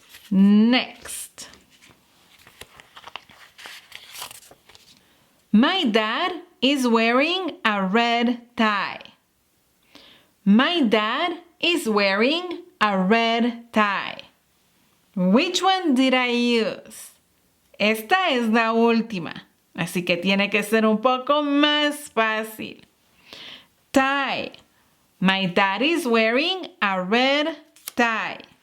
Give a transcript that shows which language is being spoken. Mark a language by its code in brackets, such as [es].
[en] Next. My dad is wearing a red tie. My dad is wearing a red tie. Which one did I use? [es] Esta es la última, así que tiene que ser un poco más fácil. [en] Tie. My dad is wearing a red tie.